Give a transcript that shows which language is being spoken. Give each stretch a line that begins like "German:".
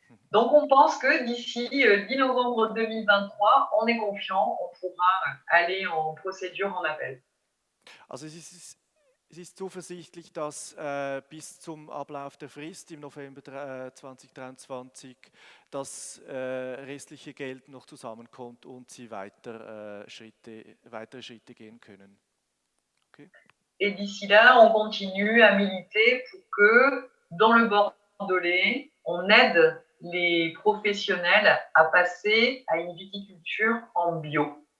French: Donc on pense que d'ici 10 novembre 2023, on est confiant, on pourra aller en procédure en appel.
German: Also es ist zuversichtlich, dass bis zum Ablauf der Frist im November 2023 das restliche Geld noch zusammenkommt und sie weitere Schritte gehen können.
English: Okay.
French: Et d'ici là, on continue à militer pour que dans le Bordelais, on aide les professionnels à passer à une viticulture en bio.